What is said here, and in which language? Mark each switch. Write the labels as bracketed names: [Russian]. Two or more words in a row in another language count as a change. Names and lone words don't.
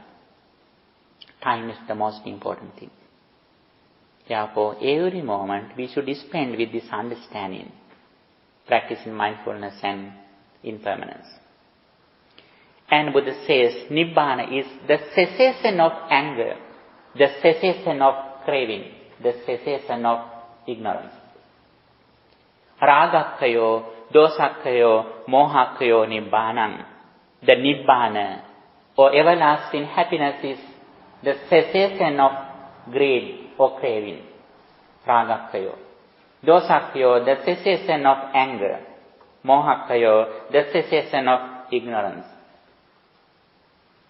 [English] Time is the most important thing. Therefore, every moment we should spend with this understanding, practicing mindfulness and impermanence. And Buddha says, Nibbana is the cessation of anger, the cessation of craving, the cessation of ignorance. [Pali] Ragakkayo, dosakkayo, mohakkayo nibbanam. [English] The Nibbana, or everlasting happiness, is the cessation of greed or craving. Ragakkayo. Dosakkayo, the cessation of anger. Mohakkayo, the cessation of ignorance.